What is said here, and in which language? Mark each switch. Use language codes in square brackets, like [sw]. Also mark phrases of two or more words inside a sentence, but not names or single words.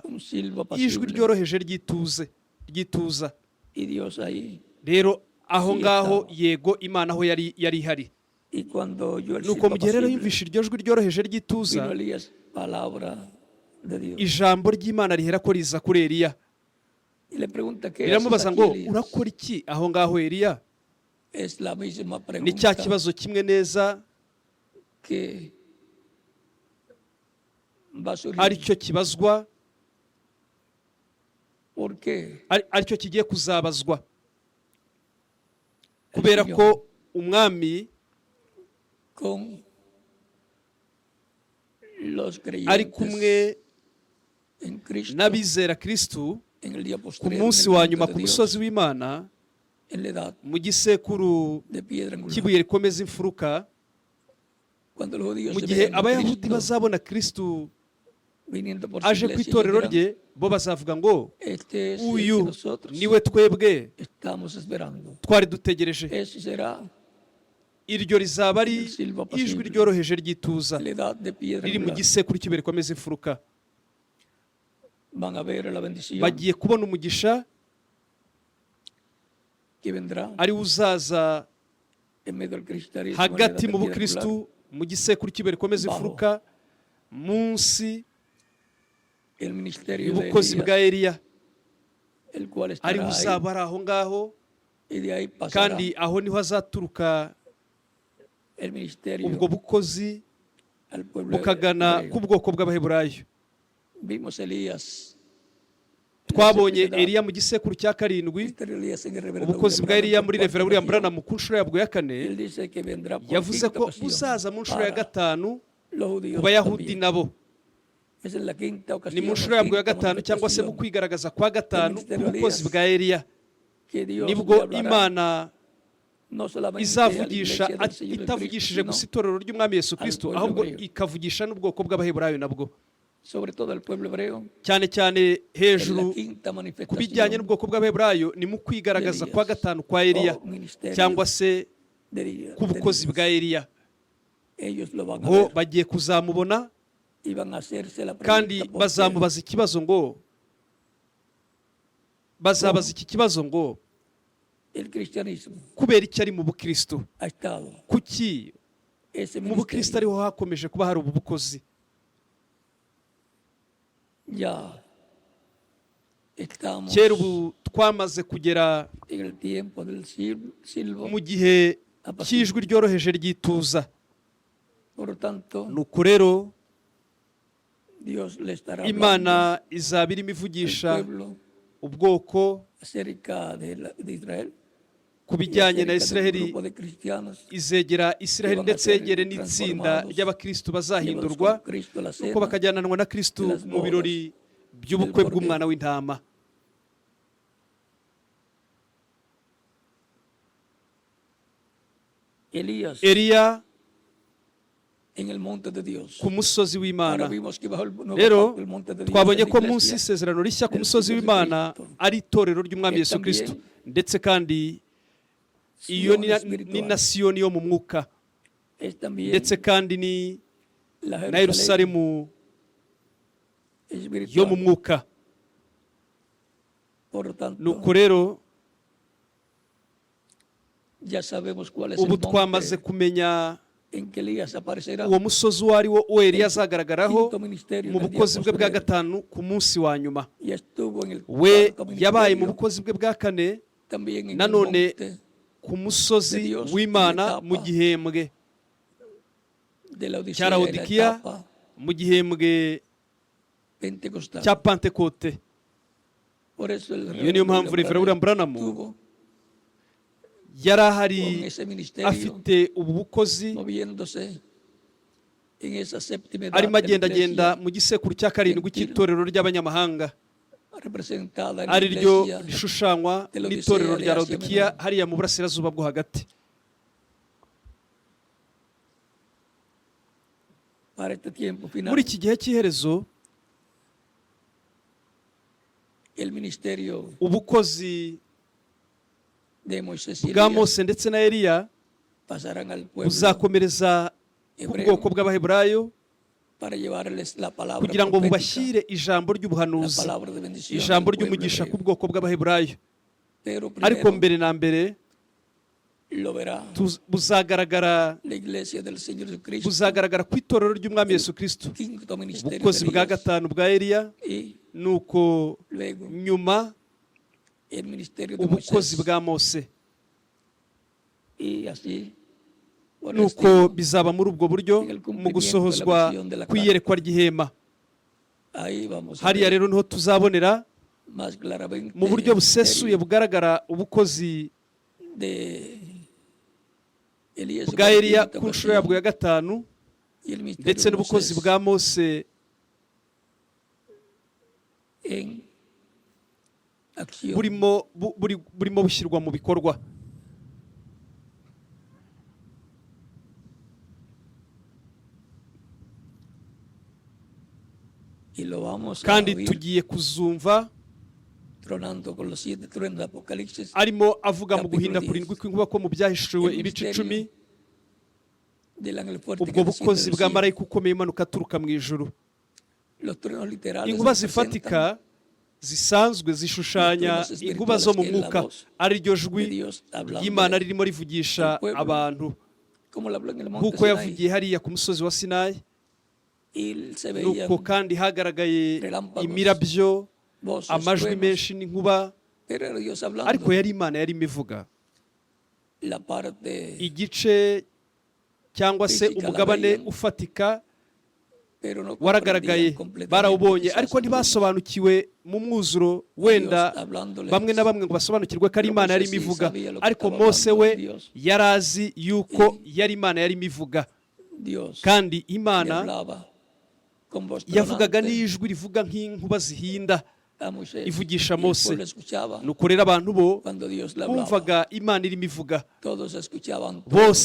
[es] un silbo [rw] ijwi [es] apacible [rw] ryoroheje ry'ituza. [es] y Dios ahí. [rw] Rero aho ngaho, yego, Imana aho yari ihari. [es] Y cuando oyó el [rw] Nuko [es] silbo [rw] mu gihe rero [es] apacible, [rw] yumvishe iryo jwi ryoroheje [es] vino [rw] ry'ituza, [es] Elías, palabra de Dios. [rw] ijambo ry'Imana rihera ko riza kuri Eliya, [es] Y le pregunta, ¿qué haces [rw] riramubaza [es] aquí, [rw] ngo, [es] Elías? [rw] urakora iki aho ngaho Eliya? [es] Es la misma [rw] Ni cya [es] pregunta [rw] kibazo kimwe neza, [es] que va a surgir. [rw] aricyo kibazwa, [es] ¿Por qué? [rw] aricyo kigiye kuzabazwa, kubera ko umwami [es] Con los [rw] ari [es] creyentes [rw] kumwe [es] en Cristo [rw] n'abizera Kristu [es] en el día [rw] ku [es] posterior, [rw] munsi [es] en el [rw] wa [es] monte [rw] nyuma [es] de [rw] ku [es] Dios, [rw] musozi w'Imana, [es] en la edad [rw] mu gisekuru [es] de piedra angular. [rw] cy'ibuye rikomeza imfuruka. [es] Cuando los judíos [rw] Mu [es] se [rw] gihe [es] vean a [rw] Abayahudi [es] Cristo [rw] bazabona Kristu [es] viniendo por su [rw] aje ku [es] iglesia, [rw] itorero [es] ellos dirán, [rw] rye, bo bazavuga ngo, [es] este es el que [rw] uyu [es] nosotros [rw] niwe twebwe [es] estamos esperando. [rw] twari dutegereje. [es] Ese será [rw] Iryo rizaba ari ijwi ryoroheje ry'ituza [es] la edad de piedra [rw] riri mu [es] angular. [rw] gisekuru cy'ibuye rikomeza imfuruka. [es] Van a ver la bendición [rw] Bagiye kubona umugisha [es] que vendrá [rw] ari uzaza [es] en medio del cristianismo, en la edad [rw] hagati [es] de [rw] mu [es] piedra [rw] bukristu, [es] angular. [rw] mu gisekuru cy'ibuye rikomeza imfuruka, munsi [es] El ministerio de [rw] y'ubukozi bwa [es] Elías, [rw] Eliya, [es] el cual [rw] ari [es] estará ahí, [rw] uzaba ari aho ngaho, [es] y de ahí pasará [rw] kandi aho niho hazaturuka [es] el ministerio [rw] ubwo bukozi [es] al pueblo [rw] bukagana [es] hebreo. [rw] ku bwoko bw'Abaheburayo. [es] Vimos Elías, [rw] Twabonye Eliya mu gisekuru cya karindwi, [es] Elías en el reverendo [rw] ubukozi bwa William Eliya Branham muri [es] por [rw] Reverend [es] cuarta William ocasión. [rw] Branham ku nshuro yabwo ya kane. [es] Él dice que vendrá por [rw] Yavuze [es] quinta [rw] ko [es] ocasión [rw] uzaza mu nshuro ya [es] para [rw] gatanu [es] los [rw] ku [es] judíos [rw] bayahudi [es] también. [rw] nabo. [es] Es en la quinta [rw] Ni [es] ocasión, [rw] mu nshuro [es] la [rw] yabwo ya [es] quinta [rw] gatanu cyangwa se mu [es] manifestación [rw] kwigaragaza kwa gatanu [es] ministerio [rw] k'ubukozi [es] Elías, [rw] bwa Eliya [es] que Dios [rw] nibwo [es] le hablará [rw] Imana [es] no solamente a la [rw] izavugisha [es] iglesia del Señor [rw] itavugishije [es] Jesucristo, [rw] gusa [es] sino [rw] itorero ry'umwami Yesu [es] al [rw] Kristo [es] pueblo [rw] ahubwo [es] hebreo. [rw] ikavugisha n'ubwoko bw'abaheburayo nabwo, [es] sobre todo el pueblo hebreo, [rw] cyane cyane [es] en [rw] hejuru [es] la quinta [rw] ku bijyanye [es] manifestación [rw] n'ubwoko bw'abaheburayo ni mu kwigaragaza kwa gatanu kwa Eliya [es] o ministerio [rw] cyangwa se [es] de [rw] k'ubukozi [es] Dios. [rw] bwa Eliya. [es] Ellos lo van a [rw] Bo [es] ver [rw] bagiye kuzamubona [es] y van a hacerse la [rw] kandi [es] pregunta, ¿por qué [rw] bazamubaza ikibazo ngo bazabaza iki kibazo ngo [es] el cristianismo [rw] kubera iki ari mu bukristo, [es] ha estado [rw] kuki [es] ese [rw] mu bukristo [es] ministerio [rw] ariho hakomeje kuba hari ubu bukozi? [es] ya estamos [rw] Kera ubu twamaze kugera [es] en el tiempo del silbo, [rw] mu gihe cy'ijwi ryoroheje ryituza. [es] por lo tanto [rw] Nuko rero [es] Dios le estará hablando [rw] Imana izaba irimo [es] al [rw] ivugisha [es] pueblo [rw] ubwoko [es] acerca de Israel [rw] ku [es] y [rw] bijyanye na [es] acerca del [rw] Isiraheli, [es] grupo de cristianos [rw] izegera Isiraheli ndetse yegere n'itsinda ry'abakristo bazahindurwa nuko bakajyananwa na Kristo mu birori by'ubukwe bw'umwana w'intama. [es] Elías [rw] Eliya [es] en el monte de Dios. [rw] ku musozi [es] Ahora [rw] w'Imana. [es] vimos que bajo el nuevo [rw] Rero [es] pacto, el monte de Dios [rw] twabonye [es] es la [rw] ko munsi [es] iglesia. [rw] y'isezerano rishya ku musozi w'Imana ari itorero ry'umwami Yesu Kristo, ndetse kandi iyo ni na Siyoni yo mu mwuka, [es] Es también [rw] ndetse kandi ni [es] la [rw] na Yerusalemu [es] espiritual. [rw] yo mu mwuka. [es] Por lo tanto, [rw] Nuko rero [es] ya sabemos cuál es [rw] ubu [es] el [rw] twamaze [es] monte [rw] kumenya [es] en que Elías aparecerá. [rw] uwo musozi uwo ari wo Eliya azagaragaraho [es] Quinto ministerio [rw] mu [es] del día [rw] bukozi bwe bwa [es] postrero. [rw] gatanu ku munsi wa nyuma. [es] Y estuvo en el [rw] We [es] cuarto [rw] yabaye mu [es] ministerio, [rw] bukozi bwe bwa kane [es] también en el [rw] nanone [es] monte [rw] ku musozi w'Imana mu gihembwe [es] de la [rw] cya [es] Odisea, la [rw] Laodikiya, [es] etapa [rw] mu gihembwe [es] pentecostal. [rw] cya Pentekote. [es] Por eso el [rw] Iyo niyo mpamvu Reverend William Branham [es] estuvo [rw] yari ahari [es] con ese ministerio [rw] afite ubu bukozi, [es] moviéndose en esa séptima edad [rw] arimo [es] de la [rw] agendagenda [es] iglesia, [rw] mu gisekuru cya karindwi cy'itorero ry'abanyamahanga, [es] representada en la [rw] ari ryo [es] iglesia [rw] rishushanywa [es] de la [rw] n'itorero [es] Odisea de [rw] rya Asia Laodikiya [es] Menor. [rw] hariya mu burasirazuba bwo hagati. [es] para este tiempo final. [rw] Muri iki gihe cy'iherezo [es] El ministerio [rw] ubukozi [es] de Moisés y [rw] bwa [es] Elías [rw] Mose ndetse na Eliya [es] pasarán al pueblo [rw] buzakomereza ku [es] hebreo [rw] bwoko bw'abaheburayo [es] para llevarles la palabra [rw] kugira ngo [es] profética, [rw] bubashyire ijambo [es] la [rw] ry'ubuhanuzi, [es] palabra de bendición [rw] ijambo [es] al pueblo [rw] ry'umugisha ku [es] hebreo. [rw] bwoko bw'abaheburayo. [es] Pero [rw] Ariko [es] primero [rw] mbere na mbere [es] lo verá [rw] buzagaragara [es] la iglesia del Señor Jesucristo, [rw] buzagaragara ku itorero ry'umwami Yesu Kristo, [es] quinto ministerio [rw] ubukozi [es] de [rw] bwa [es] Elías, [rw] gatanu bwa Eliya, [es] y [rw] nuko [es] luego [rw] nyuma [es] el ministerio de [rw] ubukozi [es] Moisés, [rw] bwa Mose. [es] y así por el [rw] Nuko [es] estilo. [rw] bizaba muri ubwo buryo mu gusohozwa kw'iyerekwa ry'ihema. [es] Ahí vamos a [rw] Hariya [es] ver [rw] rero niho tuzabonera [es] más claramente [rw] mu buryo [es] el [rw] busesuye [es] ministerio [rw] bugaragara ubukozi [es] de Elías [rw] bwa [es] en la [rw] Eliya [es] quinta [rw] ku nshuro yabwo ya [es] ocasión, [rw] gatanu, [es] y el ministerio [rw] ndetse [es] de [rw] n'ubukozi [es] Moisés [rw] bwa Mose [es] en acción. [rw] burimo bushyirwa mu bikorwa. [es] Y lo vamos a [rw] Kandi [es] oír [rw] tugiye kuzumva [es] tronando con los 7 truenos de Apocalipsis. [rw] arimo avuga mu [es] Capítulo [rw] guhinda 10. kurindwi kw'inkuba ko mu byahishuwe ibice 10, [es] Del ángel fuerte [rw] ubwo [es] que desciende [rw] bukozi [es] del [rw] bwa [es] cielo. [rw] marayika ukomeye imanuka aturuka mu ijuru. [es] Los truenos literales [rw] Inkuba [es] representan [rw] zifatika zisanzwe zishushanya inkuba zo mu mwuka, ari ryo jwi ry'Imana ririmo rivugisha abantu, [es] como lo habló en el monte [rw] nk'uko Sinai. yavugiye hariya ku musozi wa Sinayi. [es] Y se veían [rw] Nuko kandi hagaragaye [es] relámpagos, [rw] imirabyo, [es] voces, [rw] amajwi [es] truenos, [rw] menshi n'inkuba, [es] pero era Dios hablando. [rw] ariko yari Imana yarimo ivuga. [es] La parte, [rw] Igice cyangwa se [es] Física la [rw] umugabane [es] veían, [rw] ufatika [es] pero no [rw] waragaragaye, [es] comprendían completamente, [rw] barawubonye, [es] quizás [rw] ariko ntibasobanukiwe mu mwuzuro, wenda [es] Dios hablándoles. [rw] bamwe na bamwe ngo basobanukirwe ko ari [es] Pero [rw] Imana Mose yarimo [es] sí [rw] ivuga, [es] sabía lo que [rw] ariko [es] estaba [rw] Mose [es] hablando [rw] we [es] Dios. [rw] yari azi yuko yari Imana yarimo ivuga. [es] Dios [rw] kandi [es] le [rw] imana [es] hablaba con voz [rw] yavugaga [es] tronante [rw] n'ijwi rivuga nk'inkuba zihinda [es] a Moisés, [rw] ivugisha [es] y el [rw] Mose. [es] pueblo escuchaba [rw] nuko rero abantu bo [es] cuando Dios le hablaba. [rw] bumvaga imana irimo ivuga, [es] Todos escuchaban, [rw] bose